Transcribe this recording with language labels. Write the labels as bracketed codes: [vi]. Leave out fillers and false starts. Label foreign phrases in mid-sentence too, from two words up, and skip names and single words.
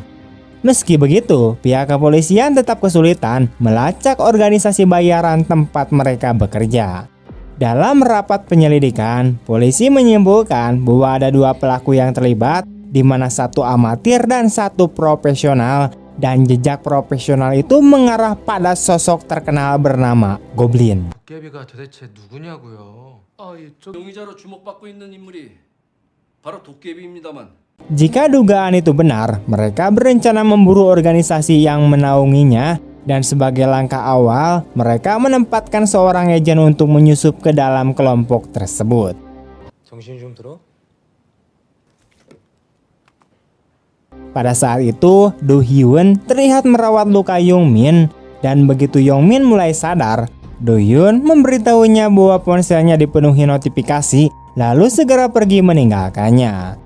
[id] Meski begitu, pihak kepolisian tetap kesulitan melacak organisasi bayaran tempat mereka bekerja. Dalam rapat penyelidikan, polisi menyimpulkan bahwa ada dua pelaku yang terlibat, di mana satu amatir dan satu profesional, dan jejak profesional itu mengarah pada sosok terkenal bernama Goblin. [ko] 도깨비가 도대체 누구냐고요? 용의자로 주목받고 있는 인물이 바로 도깨비입니다만. [id] Jika dugaan itu benar, mereka berencana memburu organisasi yang menaunginya, dan sebagai langkah awal, mereka menempatkan seorang agen untuk menyusup ke dalam kelompok tersebut. [ko] 정신 좀 들어? [id] Pada saat itu, Do Hyun terlihat merawat luka Yong Min, dan begitu Yong Min mulai sadar, Do Hyun memberitahunya bahwa ponselnya dipenuhi notifikasi, lalu segera pergi meninggalkannya.